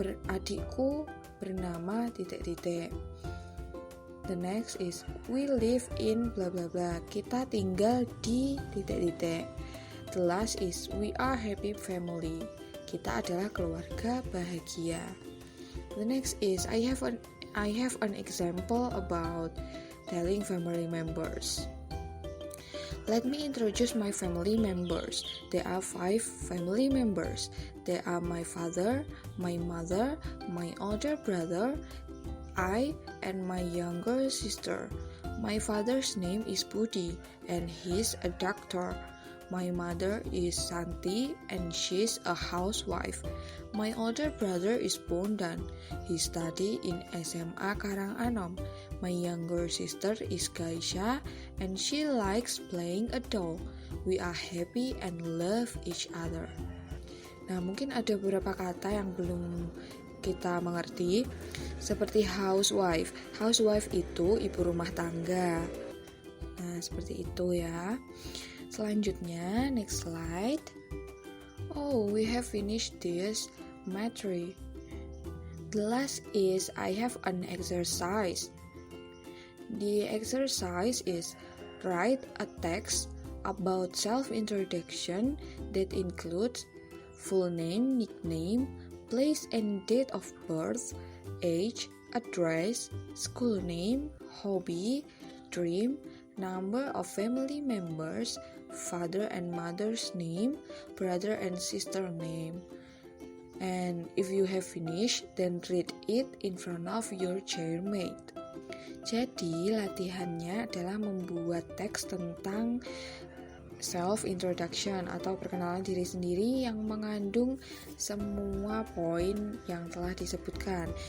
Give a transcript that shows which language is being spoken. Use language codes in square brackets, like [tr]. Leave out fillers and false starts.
[id] Adikku bernama titik-titik. [en] The next is we live in bla bla bla. [id] Kita tinggal di titik-titik. [en] The last is we are happy family. [id] Kita adalah keluarga bahagia. [en] The next is I have an example about telling family members. Let me introduce my family members. There are 5 family members. They are my father, my mother, my older brother, I, and my younger sister. My father's name is Budi, and he's a doctor. My mother is Santi, and she's a housewife. My older brother is Bondan. He studies in SMA Karanganom. My younger sister is Gaisha, and she likes playing a doll. We are happy and love each other. [id] Nah, mungkin ada beberapa kata yang belum kita mengerti, seperti housewife. Housewife itu ibu rumah tangga. Nah, seperti itu ya. Selanjutnya, [en] next slide. Oh, we have finished this material. The last is I have an exercise. The exercise is write a text about self-introduction that includes full name, nickname, place and date of birth, age, address, school name, hobby, dream, number of family members, father and mother's name, brother and sister name. And if you have finished, then read it in front of your chairmate. [id] Jadi latihannya adalah membuat teks tentang self-introduction atau perkenalan diri sendiri yang mengandung semua poin yang telah disebutkan.